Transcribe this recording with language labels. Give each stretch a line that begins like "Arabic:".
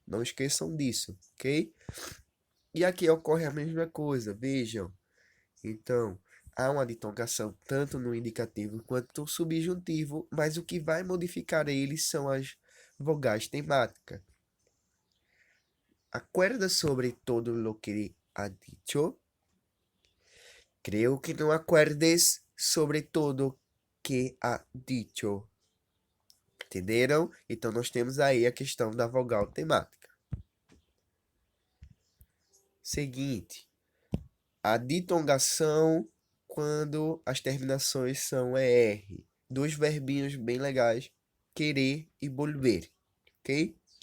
Portuguese: Não esqueçam disso, ok? E aqui ocorre a mesma coisa, vejam. Então, há uma ditongação tanto no indicativo quanto no subjuntivo, mas o que vai modificar eles são as vogais temáticas.
Spanish: ¿Acuerdas sobre todo lo que ha dicho? Creo que no acuerdes sobre todo que ha dicho.
Portuguese: Entenderam? Então, nós temos aí a questão da vogal temática. Seguinte, a ditongação quando as terminações são ER. Dois verbinhos bem legais, querer e volver, ok?